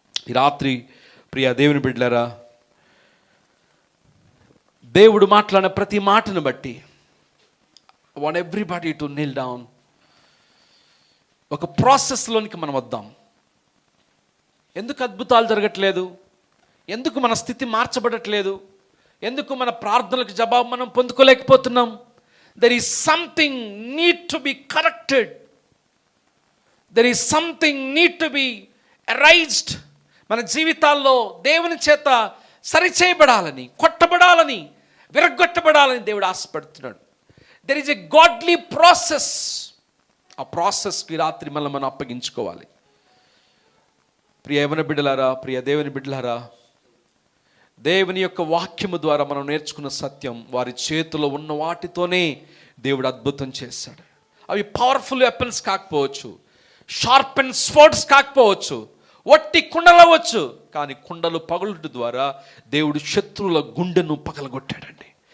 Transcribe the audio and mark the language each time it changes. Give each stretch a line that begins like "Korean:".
Telugu: ఈ రాత్రి ప్రియ దేవుని బిడ్డలారా, దేవుడు మాట్లాడిన ప్రతి మాటను బట్టి
English: I want everybody to kneel down.
Telugu: ఒక ప్రాసెస్లోనికి మనం వద్దాం. ఎందుకు అద్భుతాలు జరగట్లేదు? ఎందుకు మన స్థితి మార్చబడట్లేదు? ఎందుకు మన ప్రార్థనలకు జవాబు మనం పొందుకోలేకపోతున్నాం?
English: There is something need to be corrected. There is something need to be erased.
Telugu: మన జీవితాల్లో దేవుని చేత సరిచేయబడాలని, కొట్టబడాలని, విరగొట్టబడాలని దేవుడు ఆశపడుతున్నాడు.
English: There is a godly process.
Telugu: ఆ ప్రాసెస్కి రాత్రి మనం అప్పగించుకోవాలి. ప్రియ యవన బిడ్డలారా, ప్రియ దేవుని బిడ్డలారా, దేవుని యొక్క వాక్యము ద్వారా మనం నేర్చుకున్న సత్యం, వారి చేతిలో ఉన్న వాటితోనే దేవుడు అద్భుతం చేశాడు. అవి పవర్ఫుల్ వెపన్స్ కాకపోవచ్చు,
English: sharp and swords
Telugu: కాకపోవచ్చు, వట్టి కుండలు అవ్వచ్చు, కానీ కుండలు పగులుట ద్వారా దేవుడు శత్రువుల గుండెను పగలగొట్టాడండి.